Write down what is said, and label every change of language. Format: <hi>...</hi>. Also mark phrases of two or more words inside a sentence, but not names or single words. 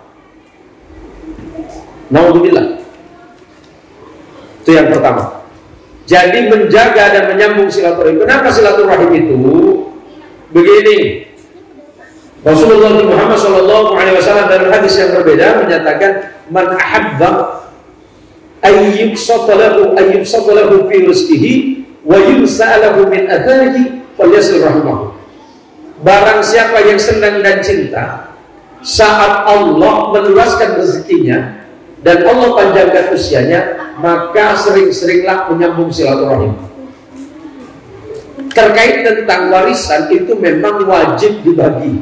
<id>Naudzubillah. Itu yang pertama. Jadi menjaga dan menyambung silaturahim. Kenapa silaturahim itu begini, Rasulullah Muhammad SAW dalam hadis yang berbeda menyatakan,</id> <ar>من أحب أن يبسط له في رزقه وينسأ له في أثره فليصل رحمه.</ar> <id>Barang siapa yang senang dan cinta saat Allah meluaskan rezekinya dan Allah panjangkan usianya, maka sering-seringlah menyambung silaturahim. Terkait tentang warisan itu memang wajib dibagi.</id>